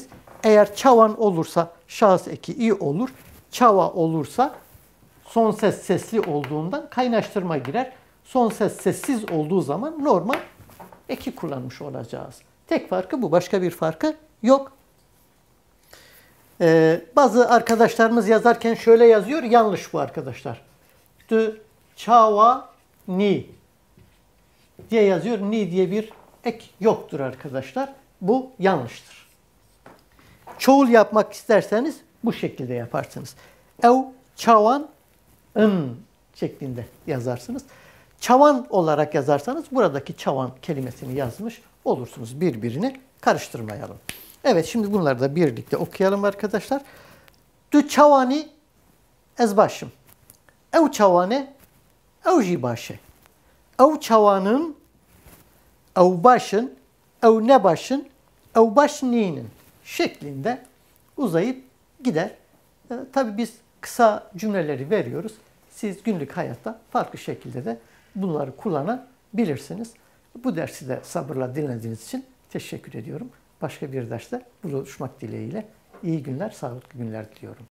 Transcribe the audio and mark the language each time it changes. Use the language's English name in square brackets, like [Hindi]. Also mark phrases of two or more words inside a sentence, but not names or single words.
[Turkish] Eğer çavan olursa şahıs eki i olur, çava olursa son ses sesli olduğundan kaynaştırma girer. Son ses sessiz olduğu zaman normal eki kullanmış olacağız. Tek farkı bu. Başka bir farkı yok. Bazı arkadaşlarımız yazarken şöyle yazıyor. Yanlış bu arkadaşlar. [Kurdish] Du çava ni [Turkish] diye yazıyor. Ni diye bir ek yoktur arkadaşlar. Bu yanlıştır. Çoğul yapmak isterseniz bu şekilde yaparsınız. [Kurdish] Ev çavan ın [Turkish] şeklinde yazarsınız. Çavan olarak yazarsanız buradaki çavan kelimesini yazmış olursunuz. Birbirini karıştırmayalım. Evet, şimdi bunları da birlikte okuyalım arkadaşlar. [Kurdish] Du çavani ez başım. Ev çavane ev jî başe. Ev çavanın ev başın ev ne başın ev baş ninin [Turkish] şeklinde uzayıp gider. Tabii biz kısa cümleleri veriyoruz. Siz günlük hayatta farklı şekilde de bunları kullanabilirsiniz. Bu dersi de sabırla dinlediğiniz için teşekkür ediyorum. Başka bir derste buluşmak dileğiyle iyi günler, sağlıklı günler diliyorum.